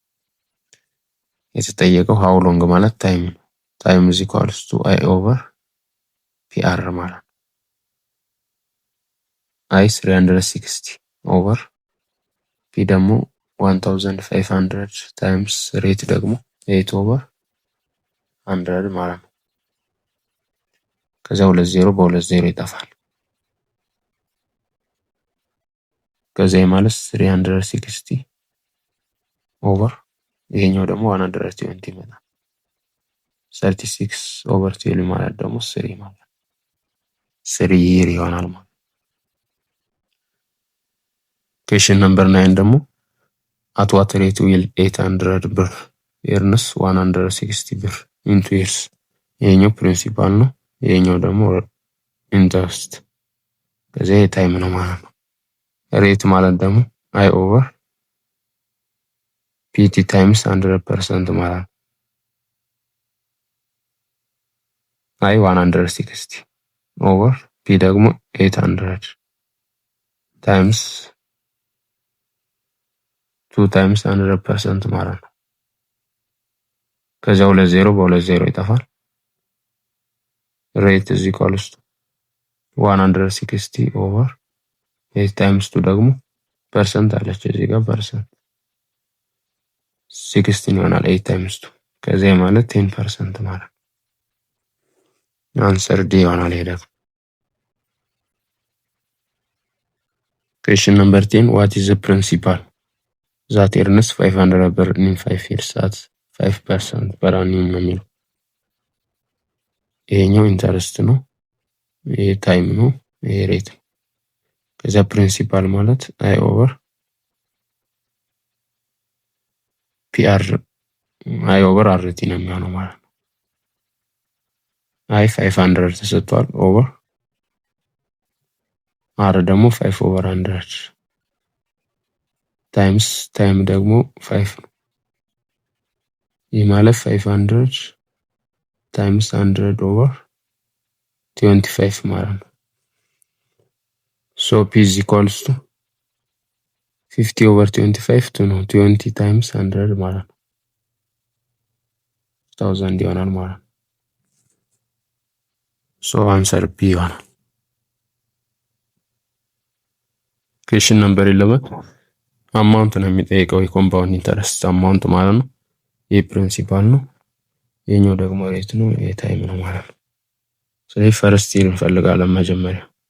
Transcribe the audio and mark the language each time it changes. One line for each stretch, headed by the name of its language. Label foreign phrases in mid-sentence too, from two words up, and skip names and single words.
Amharic: የተጠየቀው
English: how long
Amharic: ማለት ታይም ነው።
English: time is equals to I over PR
Amharic: ማለት ነው።
English: I 360 over P
Amharic: ደግሞ
English: 1500 times rate
Amharic: ደግሞ
English: 8 over 100
Amharic: ማለት ነው። ከዛ 20 በ20 ይጠፋል። ከዛ ማለት
English: 360 over
Amharic: ይሄኛው ደግሞ 120 ይመጣል።
English: 36 over 12
Amharic: ማለት ደግሞ 3 ማለት
English: 3 year
Amharic: ይሆናል ማለት።
English: Question number 9
Amharic: ደግሞ
English: at what rate will 800 ብር earns 160 ብር in 2 years።
Amharic: ይሄኛው ፕሪንሲፓል ነው። ይሄኛው ደግሞ ኢንተረስት ከዛ ታይም ነው ማለት ነው። ሬት ማለት ደግሞ
English: I over PT times 100%
Amharic: ማለት ነው።
English: I 160 over P
Amharic: ደግሞ
English: 800 times 2 times 100%
Amharic: ማለት ነው። ከዛ 20 በ20 ይጠፋል።
English: rate is equals to 160 over 8 times 2
Amharic: ደግሞ ፐርሰንት አለች እዚህ ጋር ፐርሰንት 16 ይሆናል
English: 8 times 2
Amharic: ከዛ ማለት 10% ማለት ነው።
English: answer D
Amharic: ይሆናል ይሄ ደግሞ።
English: Question number 10 what is the principal that earns 500 ብር in 5 years at 5% per annum
Amharic: ነው የሚለው። ይሄኛው ኢንተረስት ነው። ይሄ ታይም ነው። ይሄ ሬት ነው። ከዛ ፕሪንሲፓል ማለት
English: I over PR I over RT
Amharic: ነው የሚሆነው ማለት ነው። I 500 ተሰጥቷል
English: over R
Amharic: ደግሞ
English: 5/100 times time
Amharic: ደግሞ 5 ነው። ይህ ማለት
English: 500 times 100/25
Amharic: ማለት ነው። ሶ
English: P is equals to 50/25
Amharic: 2 ነው።
English: 20 times 100
Amharic: ማለት ነው 1000 ይሆናል ማለት ነው። ሶ
English: answer B
Amharic: ይሆናል።
English: question number 11 amount
Amharic: ነው የሚጠይቀው የኮምፓውንድ
English: interest amount
Amharic: ማለት ነው። ይህ ፕሪንሲፓል ነው። የኛው ደግሞ ሬት ነው። ይህ ታይም ነው ማለት ነው። ስለዚህ
English: first year
Amharic: እንፈልጋለን መጀመሪያ